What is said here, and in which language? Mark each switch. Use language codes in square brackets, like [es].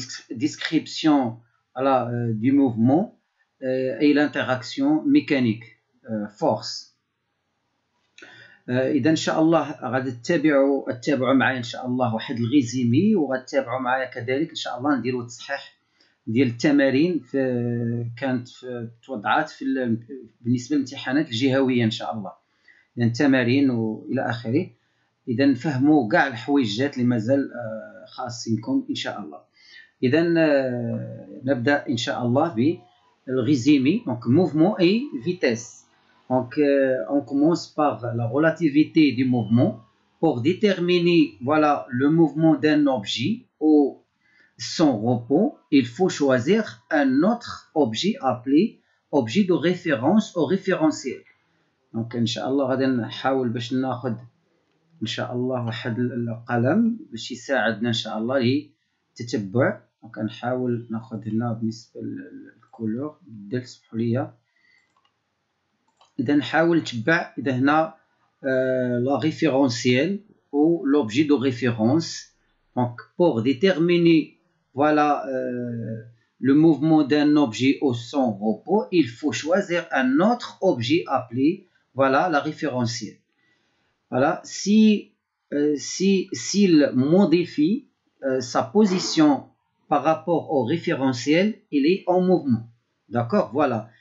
[fr] Description du mouvement et l'interaction mécanique force. [ar] إذا إن شاء الله غادي تتابعوا معايا إن شاء الله واحد الغيزيمي، وغتتابعوا معايا كذلك إن شاء الله نديروا تصحيح ديال التمارين كانت توضعات بالنسبة للامتحانات الجهوية إن شاء الله، يعني التمارين وإلى آخره. إذا نفهموا كاع الحويجات اللي مازال خاصينكم إن شاء الله. إذا نبدأ إن شاء الله بالريزيمي. [fr] Donc mouvement et vitesse. Donc on commence par la relativité du mouvement. Pour déterminer le mouvement d'un objet ou son repos, il faut choisir un autre objet appelé objet de référence ou référentiel. [ar] Donc إن شاء الله غادي نحاول باش ناخذ إن شاء الله واحد القلم باش يساعدنا إن شاء الله للتتبع. وكنحاول ناخذ هنا بالنسبة للكولور بدل سمحوا لي. إذا نحاول نتبع إذا هنا لا référentiel ou l'objet de référence. [fr] Donc pour déterminer le mouvement d'un objet ou son repos, il faut choisir un autre objet appelé la référentiel. Voilà, s'il modifie sa position par rapport au référentiel, il est en mouvement. D'accord? Voilà.